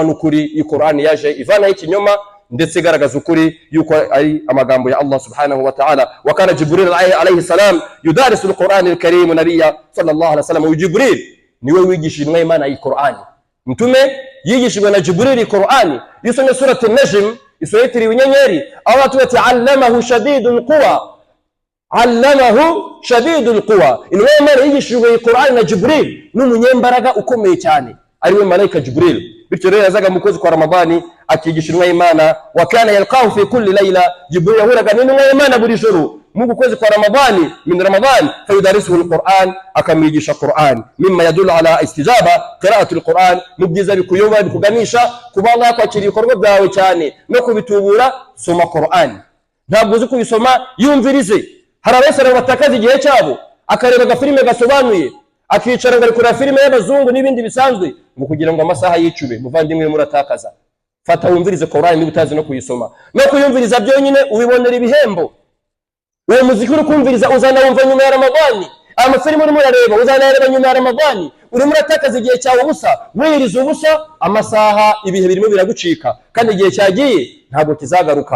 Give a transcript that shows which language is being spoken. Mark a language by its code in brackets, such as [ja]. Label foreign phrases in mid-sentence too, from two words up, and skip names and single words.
[rw] n'ukuri iyi Qur'ani yaje ivana ikinyoma ndetse garagaza ukuri yuko ari amagambo ya Allah [ar] سبحانه وتعالى وكان جبريل عليه السلام يدارس القرآن الكريم النبي صلى الله عليه وسلم [rw] wa Jibril niwe wigishijwe Imana iyi Qur'ani mtume yigishijwe na Jibril Qur'ani yusome surati an-Najm isayitiri inyenyeri aho atuwati [ar] علمه شديد القوى [rw] inwe Imana yigishijwe Qur'ani na Jibril n'umunyembaraga ukomeye cyane ariwe malaika Jibril bityo rero yazaga mu kwezi kwa Ramadani akigishirwa Imana [ar] وكان يلقاه في كل ليلة جبريل [rw] yahuraga n'intumwa Imana buri joro mu kwezi kwa Ramadani [ar] من رمضان فيدارسه القرآن [rw] akamwigisha Qur'an [ar] مما يدل على استجابة قراءة القرآن [rw] mubyiza bikuyoba bikuganisha kuba Allah kwakira ibikorwa byawe cyane no kubitubura soma Qur'an ntabwo uzi kubisoma yumvirize hari abesera batakaza igihe cyabo akareba agafilime gasobanuye akicara ngari kuri filime y'abazungu n'ibindi bisanzwe ngo kugira ngo amasaha yicube muvandimwe muratakaza fata wumvirize Qur'an niba utazi no kuyisoma no kuyumviriza byonyine ubibonera ibihembo uwo muziki uri kumviriza uzana wumva nyuma ya Ramadani amafilimi urimo urareba uzanareba nyuma ya Ramadani urimo uratakaza igihe cyawe ubusa wiriza ubusa amasaha ibihe birimo biragucika kandi igihe cyagiye ntabwo kizagaruka.